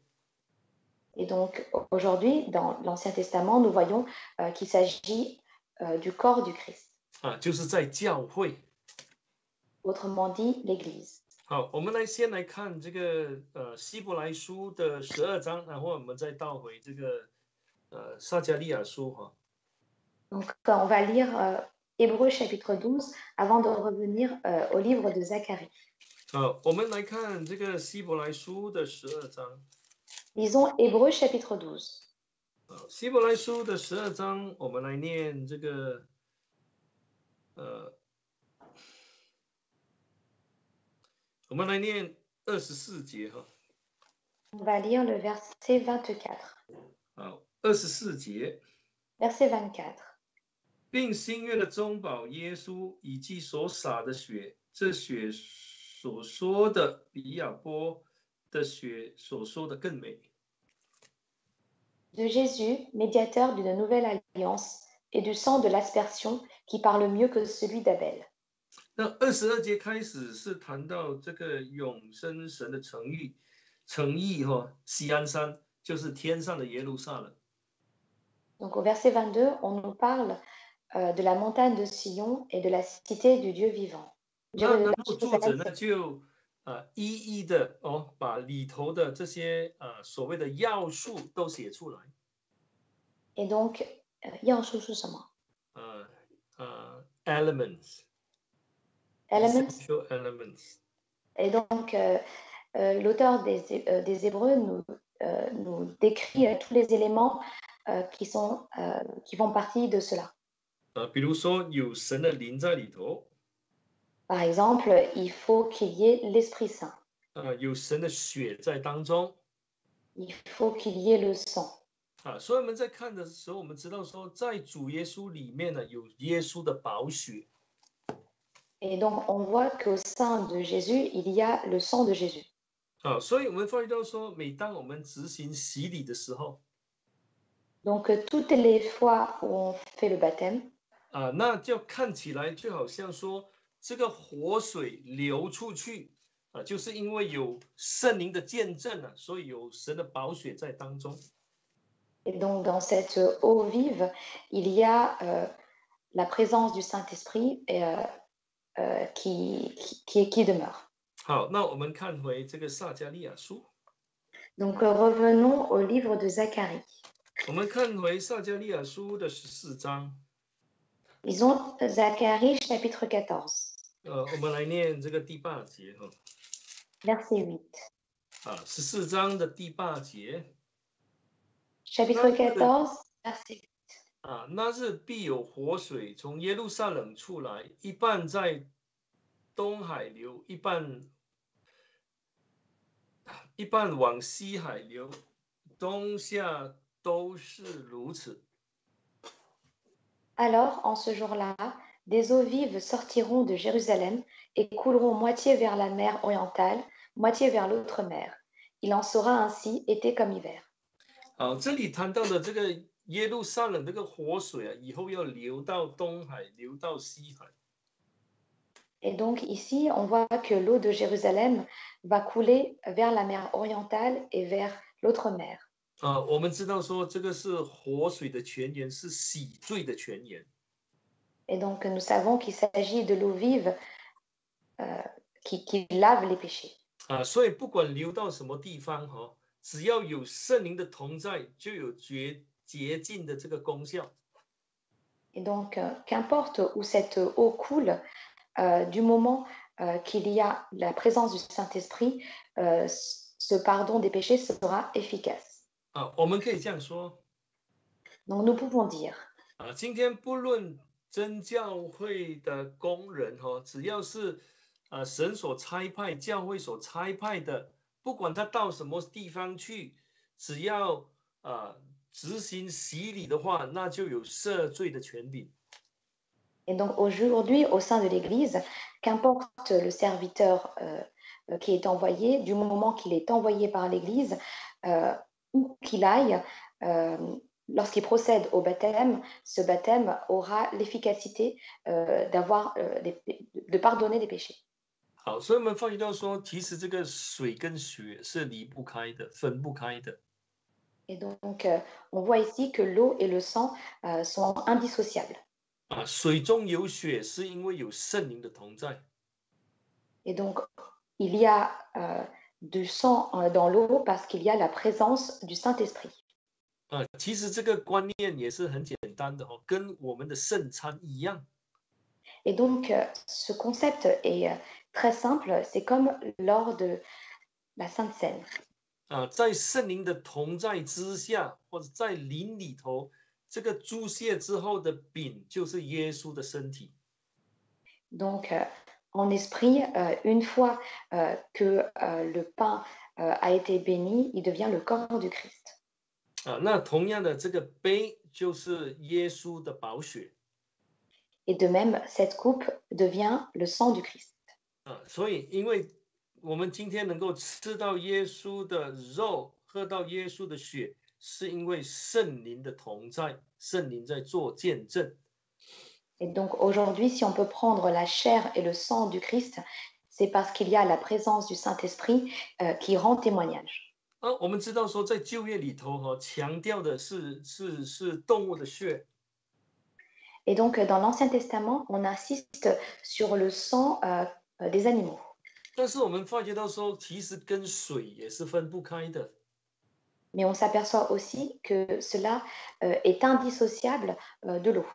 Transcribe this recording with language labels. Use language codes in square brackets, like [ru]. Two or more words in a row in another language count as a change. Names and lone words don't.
[fr] Et donc aujourd'hui, dans l'Ancien Testament, nous voyons qu'il s'agit du corps du Christ. [zh] 啊，就是在教会。 [fr] Autrement dit, l'Église. [zh] 好，我们先来看这个希伯来书的12章，然后我们再倒回这个撒迦利亚书哈。 [fr] Donc on va lire Hébreux chapitre 12 avant de revenir au livre de Zacharie. [zh] 好，我们来看这个希伯来书的12章。 [fr] Lisons Hébreux chapitre 12. [zh] 希伯来书的12章，我们来念这个我们来念24节哈。 [fr] On va lire le verset 24. [zh] 好，24节， [fr] Verset 24. [zh] 并新约的中保耶稣以及所洒的血，这血所说的比亚波的血所说的更美。 [fr] De Jésus, médiateur d'une nouvelle alliance, et du sang de l'aspersion qui parle mieux que celui d'Abel. [zh] 那22节开始是谈到这个永生神的诚意西安山就是天上的耶路撒冷。 [fr] Donc au verset 22, on nous parle de la montagne de Sion et de la cité du Dieu vivant. [zh] 那然后作者 [fr] Jérusalem, [zh] 呢就一一的把里头的这些所谓的要素都写出来。 [fr] et donc, [zh] 要素是什么？ [en] elements Elements. essential elements. [fr] Et donc, l'auteur des Hébreux nous décrit tous les éléments qui font partie de cela. [zh] 比如说有神的灵在里头， [fr] Par exemple, il faut qu'il y ait l'Esprit Saint. [zh] 有神的血在当中。 [fr] Il faut qu'il y ait le sang. [zh] 所以我们在看的时候，我们知道说，在主耶稣里面呢，有耶稣的宝血。 [fr] Et donc, on voit qu'au sein de Jésus, il y a le sang de Jésus. [zh] 所以我们发觉到说，每当我们执行洗礼的时候， [fr] Donc, toutes les fois où on fait le baptême, [zh] 那就看起来就好像说，这个活水流出去，就是因为有圣灵的见证啊，所以有神的宝血在当中。 [fr] et donc dans cette eau vive, il y a la présence du Saint-Esprit qui demeure. [zh] 好，那我们看回这个撒迦利亚书， [fr] Donc revenons au livre de Zacharie. [zh] 我们看回撒迦利亚书的14章。 [fr] Lisons Zacharie chapitre 14, [zh] 我们来念这个第8节哈。 [fr] verset 8. [zh] 14章的第8节。 [fr] Chapitre 14, verset 8. [zh] 那日必有活水从耶路撒冷出来，一半在东海流，一半往西海流，冬夏都是如此。 [fr] Alors, en ce jour-là, des eaux vives sortiront de Jérusalem et couleront moitié vers la mer orientale, moitié vers l'autre mer. Il en sera ainsi été comme hiver. [zh] 这里谈到的这个耶路撒冷这个活水以后要流到东海，流到西海。 [fr] Et donc ici, on voit que l'eau de Jérusalem va couler vers la mer orientale et vers l'autre mer. [zh] 我们知道说这个是活水的泉源，是洗罪的泉源。 [fr] Et donc nous savons qu'il s'agit de l'eau vive qui lave les péchés. [zh] 所以不管流到什么地方只要有圣灵的同在，就有洁净的这个功效。 [fr] Et donc, qu'importe où cette eau coule, du moment qu'il y a la présence du Saint-Esprit, ce pardon des péchés sera efficace. [zh] 我们可以这样说。 [fr] Donc, nous pouvons dire, [zh] 今天不论真教会的工人只要是神所差派、教会所差派的，不管他到什么地方去，只要执行洗礼的话，那就有赦罪的权柄。 [fr] et donc aujourd'hui, au sein de l'Église, qu'importe le serviteur qui est envoyé, du moment qu'il est envoyé par l'Église, où qu'il aille, lorsqu'il procède au baptême, ce baptême aura l'efficacité de pardonner les péchés. [zh] 好，所以我们发觉到说，其实这个水跟血是离不开的，分不开的。 [fr] Et donc, on voit ici que l'eau et le sang sont indissociables. [zh] 水中有血是因为有圣灵的同在。 [fr] Et donc, il y a du sang dans l'eau parce qu'il y a la présence du Saint-Esprit. [zh] 其实这个观念也是很简单的跟我们的圣餐一样。 [fr] Et donc, ce concept est très simple, c'est comme lors de la Sainte Seine. [zh] 在圣灵的同在之下，或者在灵里头，这个注谢之后的饼就是耶稣的身体。 [fr] Donc, en esprit, une fois que le pain a été béni, il devient le corps du Christ. [zh] 那同样的，这个杯就是耶稣的宝血 [fr] Et de même, cette coupe devient le sang du Christ. [zh] 所以因为我们今天能够吃到耶稣的肉，喝到耶稣的血，是因为圣灵的同在，圣灵在做见证。 [fr] Et donc aujourd'hui, si on peut prendre la chair et le sang du Christ, c'est parce qu'il y a la présence du Saint-Esprit qui rend témoignage. [zh] 我们知道说，在旧约里头强调的是动物的血， [fr] Et donc dans l'Ancien Testament, on insiste sur le sang des animaux. [zh] 但是我们发觉到说，其实跟水也是分不开的。 [fr] Mais on s'aperçoit aussi que cela est indissociable de l'eau.